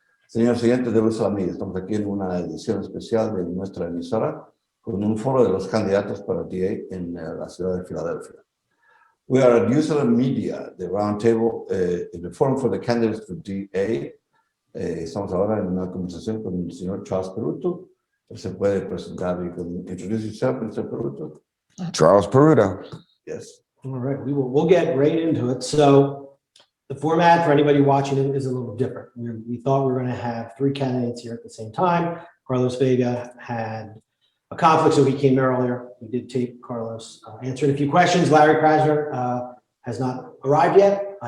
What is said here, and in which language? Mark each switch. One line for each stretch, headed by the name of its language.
Spanish: Señor siguiente de Uso Media, estamos aquí en una edición especial de nuestra emisora con un foro de los candidatos para DA en la ciudad de Filadelfia.
English: We are at Usual Media, the roundtable in the forum for the candidates for DA.
Spanish: Estamos ahora en una conversación con el señor Charles PERUTO. Se puede presentar y
English: introduce yourself, Mr. PERUTO. Charles PERUTO. Yes. All right, we'll get right into it. So the format for anybody watching it is a little different. We thought we were going to have 3 candidates here at the same time. Carlos Vega had a conflict, so he came earlier. We did tape Carlos answering a few questions. Larry KRASNER has not arrived yet.